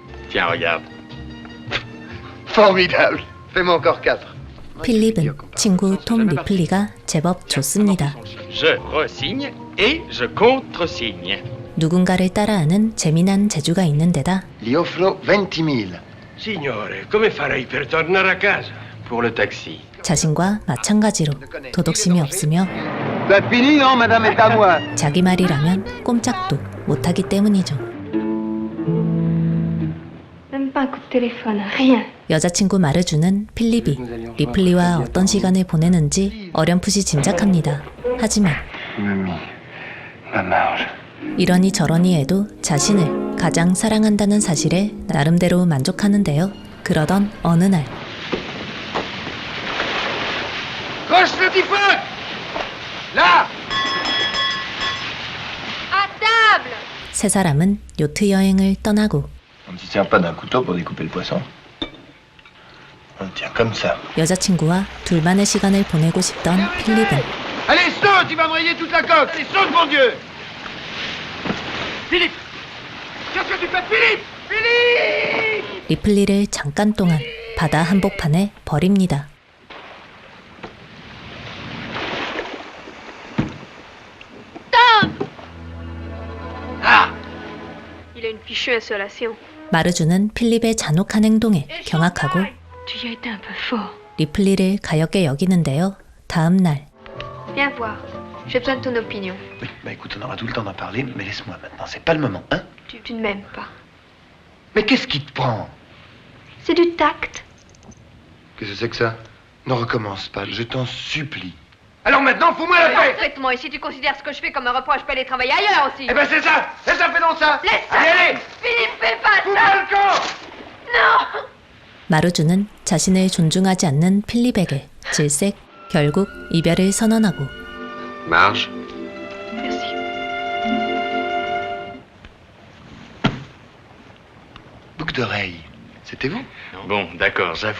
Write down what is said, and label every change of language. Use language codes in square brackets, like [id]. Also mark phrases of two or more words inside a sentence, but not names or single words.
[fr] Tiens, regarde. Formidable. Fais-moi encore 4. [ko] 필립은 친구 톰 리플리가 제법 좋습니다. [fr] Je resigne et je contresigne. [ko] 누군가를 따라하는 재미난 재주가 있는 데다 [it] Gli offro 20.000. Signore, come farei per tornare a casa? [fr] Pour le taxi. [ko] 자신과 마찬가지로 도덕심이 없으며 [fr] C'est fini, non, madame est à moi. [ko] 자기 말이라면 꼼짝도 못하기 때문이죠. [fr] Même pas un coup de téléphone, rien. [ko] 여자친구 마르주는 필립이 리플리와 어떤 시간을 보내는지 어렴풋이 짐작합니다. 하지만 [fr] Mamie, ma marge. [ko] 이러니 저러니 해도 자신을 가장 사랑한다는 사실에 나름대로 만족하는데요. 그러던 어느 날 [fr] Roche le petit feu. Là. À table! [ko] 세 사람은 요트 여행을 떠나고 [fr] On ne se tient pas d'un couteau pour découper le poisson. On le tient comme ça. [ko] 여자친구와 둘만의 시간을 보내고 싶던 필립은 [fr] Allez, saute, il va me rayer toute la coque. Allez, saute, mon Dieu. Philippe. Qu'est-ce que tu fais, Philippe? Philippe. [ko] 리플리를 잠깐 동안 바다 한복판에 버립니다. [fr] Il a une fichue insolation. [ko] 마르주는 필립의 잔혹한 행동에 경악하고 [fr] Tu y as été un peu fort. [ko] 리플리를 가엾게 여기는데요. 다음 날 [fr] Viens voir. J'ai besoin de ton opinion. Oui, bah écoute, on aura tout le temps d'en parler, mais laisse-moi maintenant, c'est pas le moment, hein? Tu ne m'aimes pas. Mais qu'est-ce qui te prend? C'est du tact. Qu'est-ce que c'est que ça? Ne recommence pas, je t'en supplie. Alors maintenant, fous-moi la paix! Traite-moi, et si tu considères ce que je fais comme un reproche, je peux aller travailler ailleurs aussi. Eh ben c'est ça! Fais donc ça! Laisse ça! Allez, allez! Philippe, fais pas Fous-moi ça! le camp! Non! [ko] 마르주는 자신을 존중하지 않는 필립에게 질색 결국 이별을 선언하고 [fr] Marge. Merci. Boucle d'oreille, c'était vous? Bon, d'accord, j'avoue.